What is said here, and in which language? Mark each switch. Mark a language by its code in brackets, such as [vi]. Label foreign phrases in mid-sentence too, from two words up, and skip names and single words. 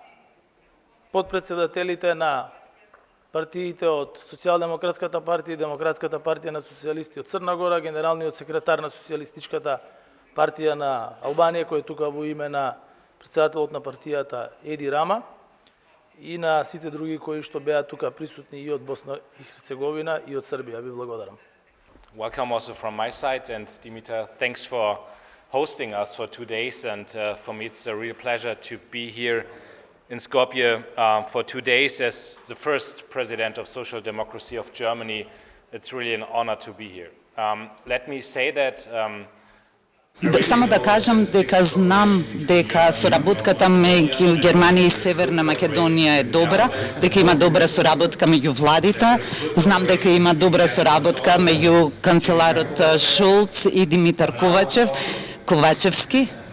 [mk] подпредседателите на партиите од Социјалдемократската партија и Демократската партија на социјалисти од Црна Гора, генералниот секретар на Социјалистичката партија на Албанија, кој е тука во име на председателот на партијата Еди Рама, и на сите други кои што беа тука присутни и од Босна и Херцеговина и од Србија. Ви благодарам. [en] Welcome also from my side, and Dimitar, thanks for hosting us for 2 days, and for me it's a real pleasure to be here in Skopje for 2 days as the first president of Social Democracy of Germany. It's really an honor to be here. Let me say that [mk] Само да кажам дека знам дека соработката меѓу Германија и Северна Македонија е добра, дека има добра соработка меѓу владите, знам дека има добра соработка меѓу канцеларот Шолц и Димитар Ковачевски.